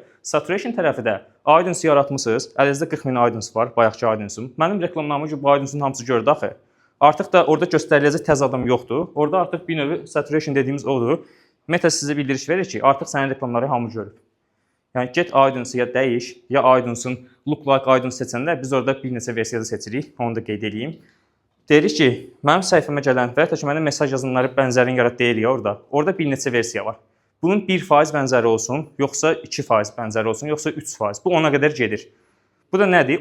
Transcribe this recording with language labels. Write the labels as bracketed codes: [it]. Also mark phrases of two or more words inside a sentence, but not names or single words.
[az] Saturation tərəfi də audience yaratmısınız, əlinizdə 40 min audience var, bayaqki audience-um. Mənim reklamlarımı ki, bu audience-un hamısı gördü axı. Artıq da orada göstəriləcək təzə adam yoxdur. Orada artıq bir növ saturation dediyimiz odur. Meta sizə bildiriş verir ki, artıq sənin reklamları hamı görüb. Yəni get audience-ya dəyiş, ya audience-un [en] look like audience [az] seçəndə biz orada bir neçə versiyada seçirik. Onu da qeyd edeyim. Deyirik ki, mənim səhifəmə gələn və ya mənə mesaj yazanları bənzərini yarat deyirik ya orada. Orada bir neçə versiya var. Bunun 1% bənzəri olsun, yoxsa 2% bənzəri olsun, yoxsa 3%. Bu ona qədər gedir. Bu da nədir?